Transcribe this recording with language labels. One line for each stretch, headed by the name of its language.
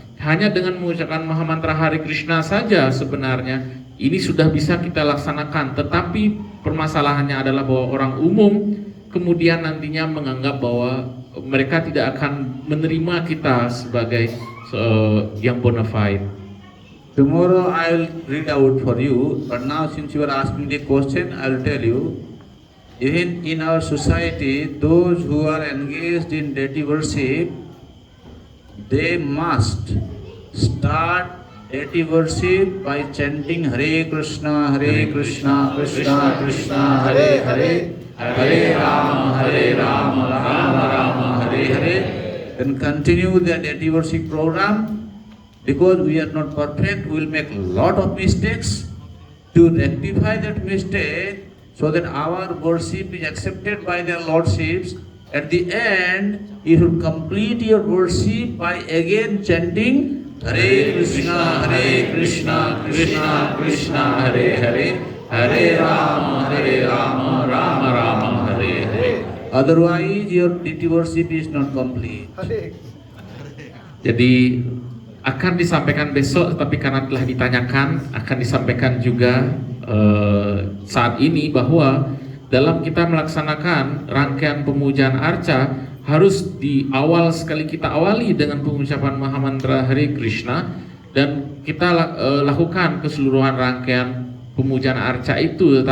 Indonesian: Hanya dengan mengucapkan Mahamantra Hare Krishna saja sebenarnya ini sudah bisa kita laksanakan. Tetapi permasalahannya adalah bahwa orang umum kemudian nantinya menganggap bahwa mereka tidak akan menerima kita sebagai yang bona fide.
English: Tomorrow I will read out for you, but now since you are asking the question, I will tell you. Even in our society, those who are engaged in deity worship, they must start deity worship by chanting Hare Krishna, Krishna Krishna, Hare Hare, Hare Rama, Rama Rama, Hare Hare. Then continue the deity worship program. Because we are not perfect, we will make a lot of mistakes. To rectify that mistake, so that our worship is accepted by their lordships, at the end, you should complete your worship by again chanting Hare Krishna, Krishna Krishna, Hare Hare, Hare Rama, Rama Rama, Hare Hare. Otherwise, your deity worship is not complete.
Indonesian: Jadi akan disampaikan besok, tapi karena telah ditanyakan, akan disampaikan juga saat ini bahwa dalam kita melaksanakan rangkaian pemujaan arca harus di awal sekali kita awali dengan pengucapan Mahamantra Hare Krishna dan kita lakukan keseluruhan rangkaian pemujaan arca itu.